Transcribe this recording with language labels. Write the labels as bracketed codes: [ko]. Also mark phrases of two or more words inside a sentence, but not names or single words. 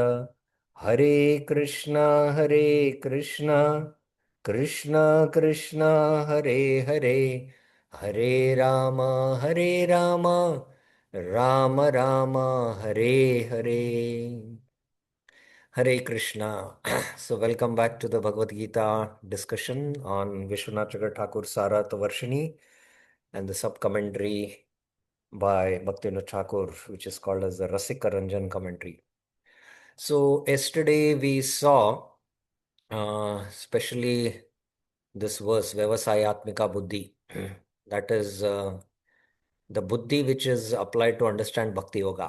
[sa] हरे कृष्णा कृष्णा कृष्णा कृष्णा हरे हरे, हरे राम हरे राम, राम राम हरे हरे। [en] Hare Krishna. So, welcome back to the Bhagavad Gita discussion on Vishwanath Chakravarti Thakur's Saratavarshini and the sub commentary by Bhaktivinoda Thakur, which is called as the Rasika Ranjan commentary. So, yesterday we saw especially this verse, [sa] व्यवसायात्मिका बुद्धि, [en] that is the Buddhi which is applied to understand Bhakti Yoga.